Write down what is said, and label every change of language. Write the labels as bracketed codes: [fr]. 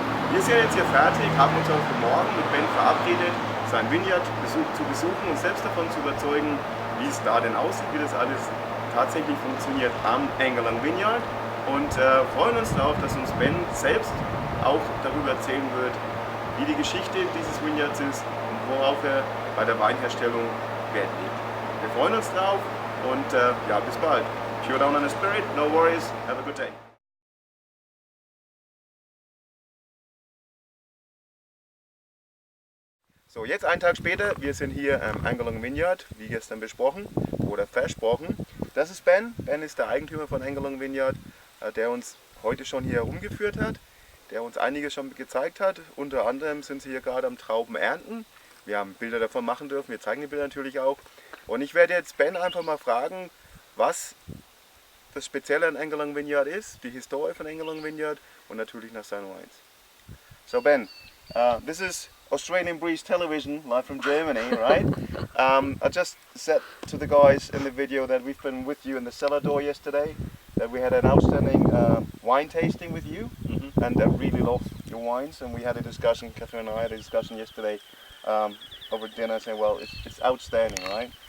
[de] Wir sind jetzt hier fertig, haben uns auch für morgen mit Ben verabredet, sein Vineyard zu besuchen und selbst davon zu überzeugen, wie es da denn aussieht, wie das alles tatsächlich funktioniert am Angullong Vineyard, und freuen uns darauf, dass uns Ben selbst auch darüber erzählen wird, wie die Geschichte dieses Vineyards ist und worauf er bei der Weinherstellung Wert legt. Wir freuen uns drauf und ja, bis bald. [en] Pure down on the spirit, no worries, have a good day. [de] So, jetzt einen Tag später, wir sind hier am Angullong Vineyard, wie gestern besprochen oder versprochen. Das ist Ben. Ben ist der Eigentümer von Angullong Vineyard, der uns heute schon hier herumgeführt hat, der uns einiges schon gezeigt hat. Unter anderem sind sie hier gerade am Trauben ernten. Wir haben Bilder davon machen dürfen, wir zeigen die Bilder natürlich auch. Und ich werde jetzt Ben einfach mal fragen, was das Spezielle an Angullong Vineyard ist, die Historie von Angullong Vineyard und natürlich nach seinen Wines. [en] So Ben, this is Australian Breeze Television, live from Germany, right? I just said to the guys in the video that we've been with you in the cellar door yesterday, that we had an outstanding wine tasting with you, and I really love your wines, and we had a discussion, Catherine and I had a discussion yesterday over dinner saying, well, it's outstanding, right?